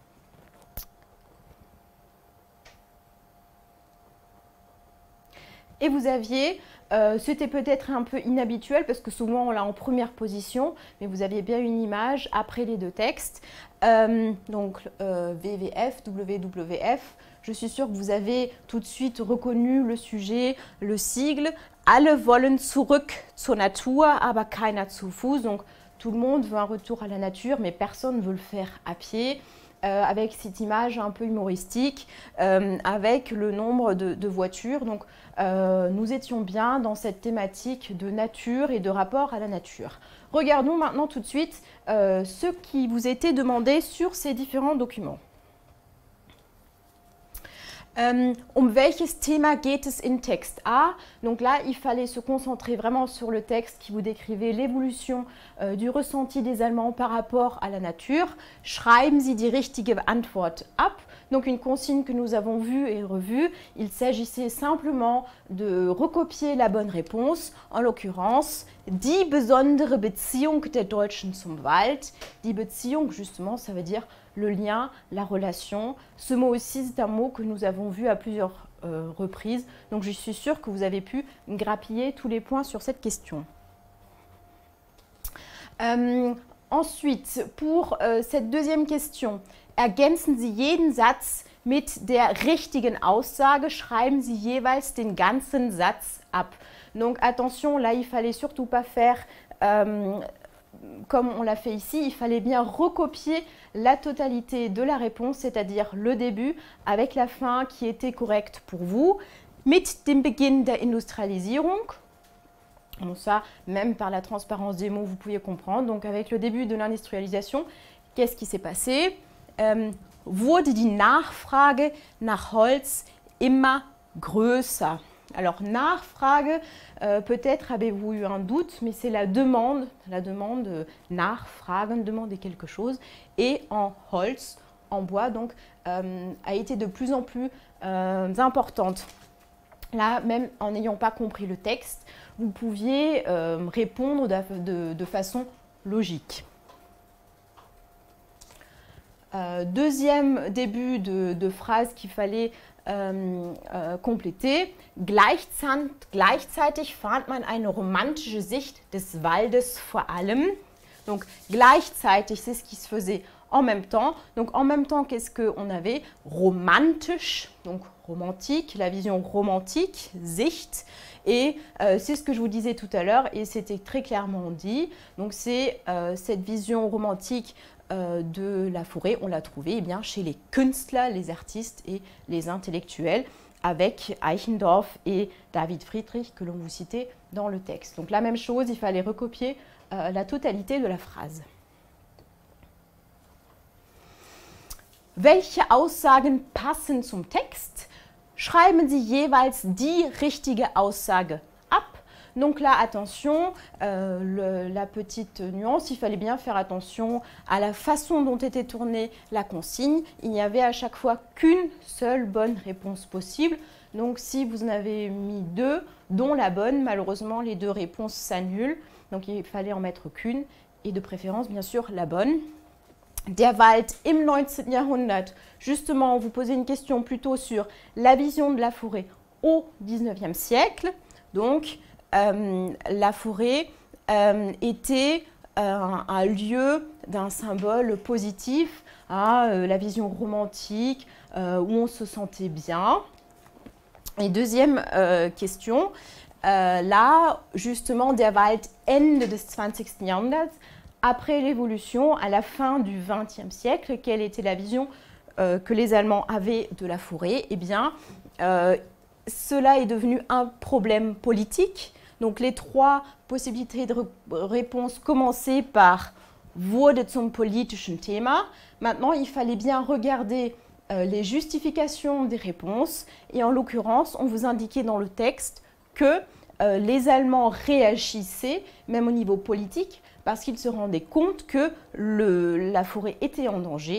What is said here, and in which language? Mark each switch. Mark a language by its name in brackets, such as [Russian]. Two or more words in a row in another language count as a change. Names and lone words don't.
[French] Et vous aviez, c'était peut-être un peu inhabituel parce que souvent on l'a en première position, mais vous aviez bien une image après les deux textes. Donc WWF, WWF, je suis sûre que vous avez tout de suite reconnu le sujet, le sigle. [German] Alle wollen zurück zur Natur, aber keiner zu Fuß. [French] Donc tout le monde veut un retour à la nature, mais personne ne veut le faire à pied. Avec cette image un peu humoristique, avec le nombre de voitures. Donc, nous étions bien dans cette thématique de nature et de rapport à la nature. Regardons maintenant tout de suite ce qui vous était demandé sur ces différents documents. [German] Welches Thema geht es in Text A? [French] Donc là, il fallait se concentrer vraiment sur le texte qui vous décrivait l'évolution du ressenti des Allemands par rapport à la nature. [German] Schreiben Sie die richtige Antwort ab. [French] Donc une consigne que nous avons vue et revue. Il s'agissait simplement de recopier la bonne réponse, en l'occurrence [German] die besondere Beziehung der Deutschen zum Wald. Die Beziehung, [French] justement, ça veut dire le lien, la relation. Ce mot aussi, c'est un mot que nous avons vu à plusieurs reprises. Donc, je suis sûre que vous avez pu grappiller tous les points sur cette question. Ensuite, pour cette deuxième question, [German] ergänzen Sie jeden Satz mit der richtigen Aussage, schreiben Sie jeweils den ganzen Satz ab. [French] Donc, attention, là, il fallait surtout pas faire comme on l'a fait ici, il fallait bien recopier la totalité de la réponse, c'est-à-dire le début avec la fin qui était correcte pour vous. [German] Mit dem Beginn der Industrialisierung, [French] bon, ça, même par la transparence des mots, vous pouviez comprendre. Donc avec le début de l'industrialisation, qu'est-ce qui s'est passé? [German] Wurde die Nachfrage nach Holz immer größer. [French] Alors, Nachfrage, peut-être avez-vous eu un doute, mais c'est la demande Nachfragen, demander quelque chose, et en Holz, en bois, donc, a été de plus en plus importante. Là, même en n'ayant pas compris le texte, vous pouviez répondre de façon logique. Deuxième début de phrase qu'il fallait compléter. [German] Gleichzeitig fand man eine romantische Sicht des Waldes vor allem. [French] Donc gleichzeitig, c'est ce qui se faisait en même temps. Donc en même temps, qu'est-ce qu'on avait? Romantisch, donc romantique, la vision romantique, Sicht. Et c'est ce que je vous disais tout à l'heure et c'était très clairement dit. Donc c'est cette vision romantique de la forêt, on l'a trouvée bien chez les Künstler, les artistes et les intellectuels, avec Eichendorff et David Friedrich que l'on vous citait dans le texte. Donc la même chose, il fallait recopier la totalité de la phrase. [German] Welche Aussagen passen zum Text? Schreiben Sie jeweils die richtige Aussage ab. [French] Donc là, attention, la petite nuance, il fallait bien faire attention à la façon dont était tournée la consigne. Il n'y avait à chaque fois qu'une seule bonne réponse possible. Donc si vous en avez mis deux, dont la bonne, malheureusement, les deux réponses s'annulent. Donc il fallait en mettre qu'une et de préférence, bien sûr, la bonne. [German] Der Wald im 19. Jahrhundert. [French] Justement, vous posez une question plutôt sur la vision de la forêt au 19e siècle. Donc, la forêt était un lieu d'un symbole positif, la vision romantique, où on se sentait bien. Et deuxième question, là, justement, [German] der Wald Ende des 20. Jahrhunderts, [French] après l'évolution, à la fin du XXe siècle, quelle était la vision que les Allemands avaient de la forêt? Eh bien, cela est devenu un problème politique. Donc, les trois possibilités de réponse commençaient par « [German] wurde zum politischen Thema ». [French] Maintenant, il fallait bien regarder les justifications des réponses. Et en l'occurrence, on vous indiquait dans le texte que les Allemands réagissaient, même au niveau politique, parce qu'ils se rendaient compte que la forêt était en danger.